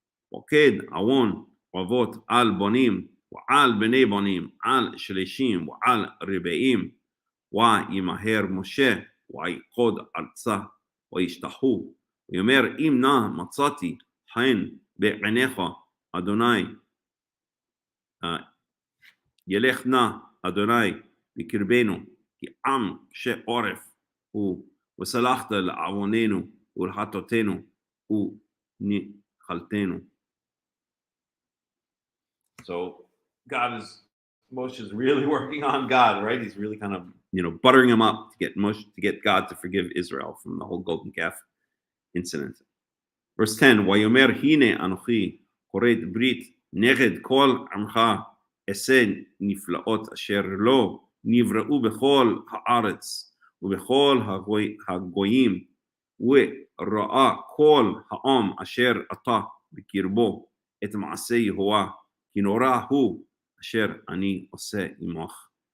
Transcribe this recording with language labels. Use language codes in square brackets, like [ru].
[he] פוקד עוון אבות על בונים ועל בני בונים, על שלישים ועל רבעים, וימהר משה ויקוד ארצה, וישתחו, ויאמר אם נא מצאתי חן בעיניך אדוני, ילך נא אדוני בקרבנו, כי עם קשה עורף הוא, וסלחת לעווננו ולחטאותינו ונחלתנו. [en] So Moshe is really working on God, right? He's really kind of, buttering him up to get God to forgive Israel from the whole golden calf incident. Verse 10, [he] ויאמר הנה אנוכי כורת ברית נגד כל עמך, אעשה נפלאות אשר לא נבראו בכל הארץ ובכל הגויים, וראה כל העם אשר אתה בקרבו את מעשה יהוה, כי נורא הוא אשר אני עושה עמך.